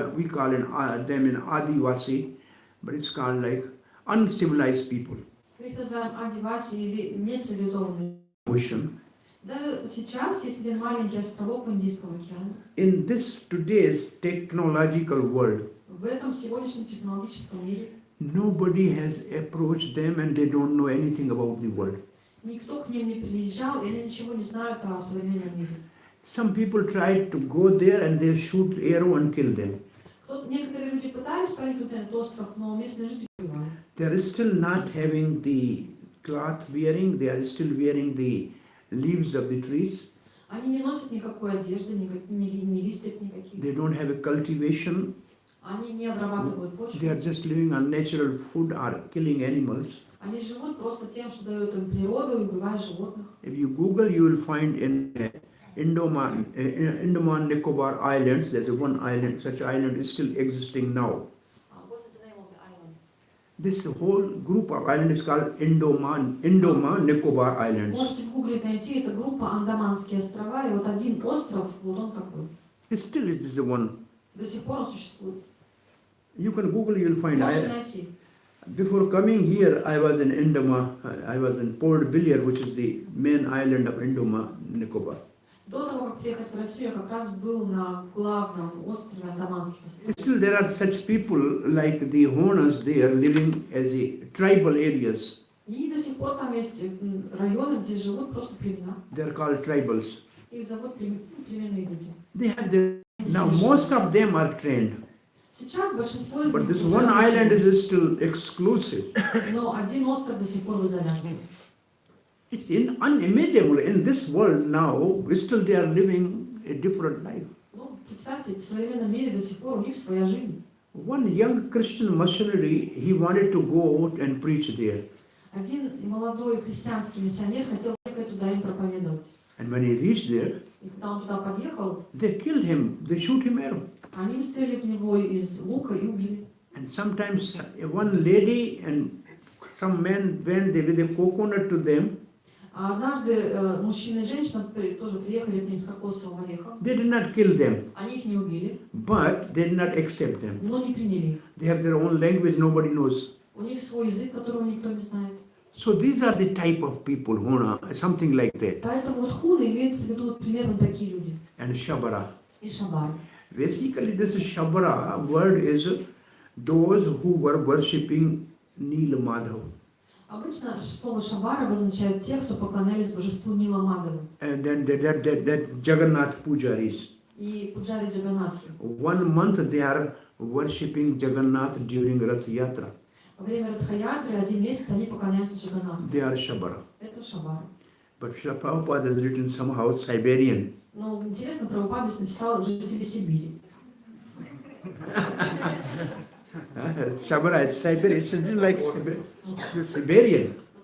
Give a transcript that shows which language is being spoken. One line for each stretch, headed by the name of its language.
English: We call them in Adivasi, but it's called like uncivilized people.
Russian: Мы их называем адиваси или нецивилизованные.
English: Ocean.
Russian: Даже сейчас есть один маленький островок в Индийском океане.
English: In this today's technological world,
Russian: В этом сегодняшнем технологическом мире
English: nobody has approached them and they don't know anything about the world.
Russian: никто к ним не приезжал, и они ничего не знают о современном мире.
English: Some people tried to go there and they shoot arrow and kill them.
Russian: Некоторые люди пытались проникнуть на этот остров, но местные жители убивали.
English: They are still not having the cloth wearing, they are still wearing the leaves of the trees.
Russian: Они не носят никакой одежды, ни листьев никаких.
English: They don't have a cultivation.
Russian: Они не обрабатывают почву.
English: They are just living on natural food or killing animals.
Russian: Они живут просто тем, что дает им природа, и убивая животных.
English: If you Google, you will find in Andaman Nicobar Islands, there's one island, such island is still existing now. What is the name of the islands? This whole group of islands is called Andaman Nicobar Islands.
Russian: Можете в гугле найти, это группа Андаманские острова, и вот один остров, вот он такой.
English: Still it is the one.
Russian: До сих пор он существует.
English: You can Google, you will find.
Russian: Можете найти.
English: Before coming here, I was in Andaman. I was in Port Billiard, which is the main island of Andaman Nicobar.
Russian: До того, как приехать в Россию, я как раз был на главном острове Андаманских островов.
English: Still, there are such people like the Honas there living as a tribal areas.
Russian: И до сих пор там есть районы, где живут просто племена.
English: They are called tribals.
Russian: Их зовут племенные люди.
English: They have their, now most of them are trained.
Russian: Сейчас большинство из
English: But
Russian: них
English: this
Russian: уже
English: one island
Russian: обучены.
English: is still exclusive.
Russian: Но один остров до сих пор в изоляции.
English: It's unimaginable. In this world now, still they are living a different life.
Russian: Ну, представьте, в современном мире до сих пор у них своя жизнь.
English: One young Christian missionary, he wanted to go out and preach there.
Russian: Один молодой христианский миссионер хотел ехать туда им проповедовать.
English: And when he reached there,
Russian: И когда он туда подъехал,
English: they killed him. They shoot him arrow.
Russian: они выстрелили в него из лука и убили.
English: And sometimes one lady and some men went there with a coconut to them.
Russian: А однажды мужчина и женщина тоже приехали к ним с кокосовым орехом.
English: They did not kill them,
Russian: Они их не убили,
English: but they did not accept them.
Russian: но не приняли их.
English: They have their own language, nobody knows.
Russian: У них свой язык, которого никто не знает.
English: So these are the type of people, something like that.
Russian: Поэтому вот хуны имеется в виду вот примерно такие люди.
English: And Shabara.
Russian: И шабары.
English: Basically, this Shabara word is those who were worshipping Nila Madhav.
Russian: Обычно слово шабара обозначает тех, кто поклонялись божеству Нила Мадавы
English: And then that Jagannath Pujaris.
Russian: и Пуджари Джаганатхи.
English: 1 month they are worshipping Jagannath during Rath Yatra.
Russian: Во время Радхаятры 1 месяц они поклоняются Джаганатху.
English: They are Shabara.
Russian: Это шабары.
English: But Srila Prabhupada has written somehow Siberian.
Russian: Но интересно, Прабхупада написал жители Сибири.
English: Shabara is Siberian. It's like Siberian.